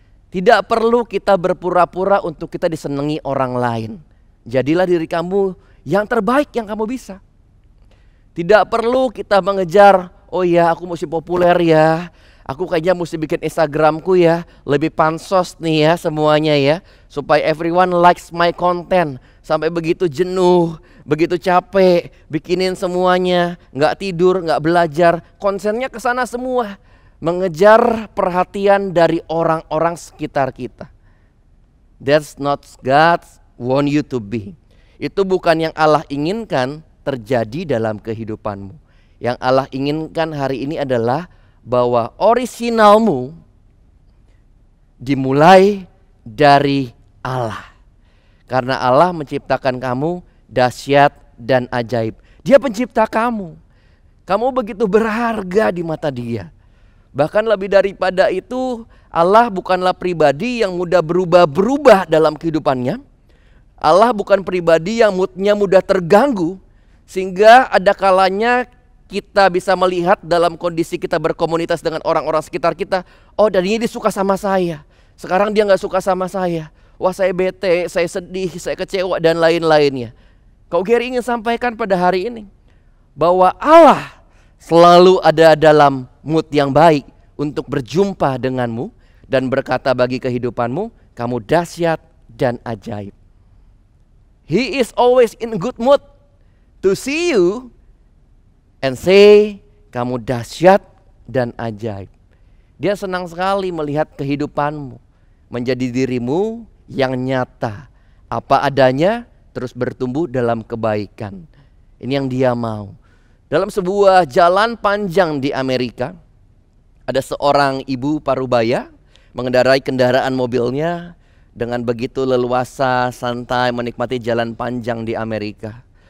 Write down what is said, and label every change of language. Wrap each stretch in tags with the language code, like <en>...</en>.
<id>Tidak perlu kita berpura-pura untuk kita disenangi orang lain. Jadilah diri kamu yang terbaik yang kamu bisa. Tidak perlu kita mengejar, oh ya aku mesti populer ya. Aku kayaknya mesti bikin Instagramku ya, lebih pansos nih ya semuanya ya. Supaya</id> <en>everyone likes my content.</en> <id>Sampai begitu jenuh, begitu capek, bikinin semuanya. Gak tidur, gak belajar, konsennya ke sana semua. Mengejar perhatian dari orang-orang sekitar kita.</id> <en>That's not God want you to be.</en> <id>Itu bukan yang Allah inginkan terjadi dalam kehidupanmu. Yang Allah inginkan hari ini adalah bahwa orisinalmu dimulai dari Allah. Karena Allah menciptakan kamu dahsyat dan ajaib. Dia pencipta kamu. Kamu begitu berharga di mata Dia. Bahkan lebih daripada itu, Allah bukanlah pribadi yang mudah berubah-berubah dalam kehidupannya. Allah bukan pribadi yang moodnya mudah terganggu. Sehingga ada kalanya kita bisa melihat dalam kondisi kita berkomunitas dengan orang-orang sekitar kita. Oh, dan ini dia suka sama saya. Sekarang dia gak suka sama saya. Wah, saya bete, saya sedih, saya kecewa dan lain-lainnya. Kau Gary ingin sampaikan pada hari ini bahwa Allah selalu ada dalam mood yang baik untuk berjumpa denganmu dan berkata bagi kehidupanmu, kamu dahsyat dan ajaib.</id> <en>He is always in good mood to see you and say,</en> <id>kamu dahsyat dan ajaib. Dia senang sekali melihat kehidupanmu menjadi dirimu yang nyata, apa adanya, terus bertumbuh dalam kebaikan. Ini yang dia mau. Dalam sebuah jalan panjang di Amerika, ada seorang ibu parubaya mengendarai kendaraan mobilnya dengan begitu leluasa, santai menikmati jalan panjang di Amerika.</id>